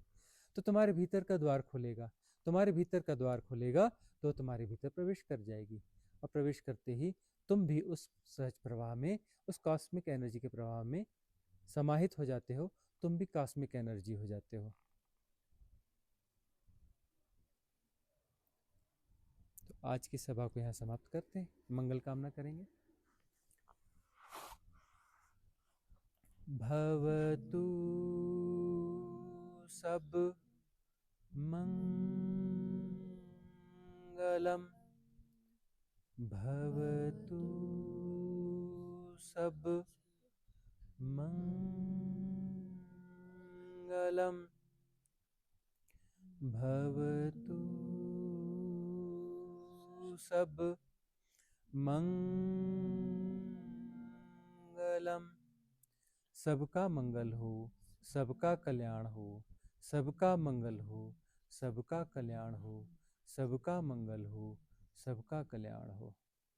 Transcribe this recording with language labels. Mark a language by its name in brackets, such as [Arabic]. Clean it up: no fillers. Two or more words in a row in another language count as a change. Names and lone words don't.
[Hindi] तो तुम्हारे भीतर का द्वार खुलेगा। तुम्हारे भीतर का द्वार खुलेगा तो तुम्हारे भीतर प्रवेश कर जाएगी, और प्रवेश करते ही तुम भी उस सहज प्रवाह में, उस [English] cosmic energy [Hindi] के प्रवाह में समाहित हो जाते हो। तुम भी [English] cosmic energy [Hindi] हो जाते हो। तो आज की सभा को यहाँ समाप्त करते हैं, मंगल कामना करेंगे। [Pali] भवतु सब मंगलम, भवतु सब मंगलम, भवतु सब मंगलम। [Hindi] सबका मंगल हो, सबका कल्याण हो, सबका मंगल हो, सबका कल्याण हो, सबका मंगल हो, सबका कल्याण हो।